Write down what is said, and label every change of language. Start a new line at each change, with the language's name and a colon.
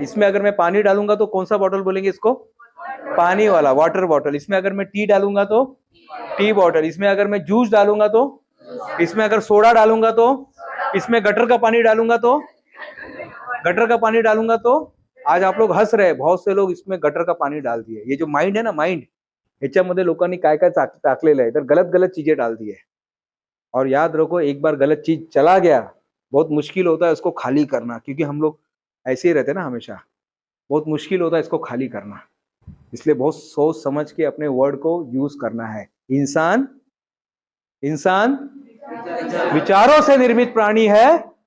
Hindi: इसमें अगर मैं पानी डालूंगा तो कौन सा बॉटल बोलेंगे इसको? पानी वाला, वाटर बॉटल। इसमें अगर मैं टी डालूंगा तो टी बॉटल। इसमें अगर मैं जूस डालूंगा तो, इसमें अगर सोडा डालूंगा तो, इसमें गटर का पानी डालूंगा तो, गटर का पानी डालूंगा तो। आज आप लोग हंस रहे हैं, बहुत से लोग इसमें गटर का पानी डाल दिए। ये जो माइंड है ना, माइंड,
Marathi: ह्याच्यामध्ये लोकांनी काय काय टाकलेलं आहे,
Hindi: तर गलत गलत चीजें डाल दी है। और याद रखो, एक बार गलत चीज चला गया, बहुत मुश्किल होता है उसको खाली करना, क्योंकि हम लोग ऐसे ही रहते हैं ना हमेशा, बहुत मुश्किल होता है इसको खाली करना। इसलिए बहुत सोच समझ के अपने वर्ड को यूज करना है। इंसान विचारों से निर्मित प्राणी है।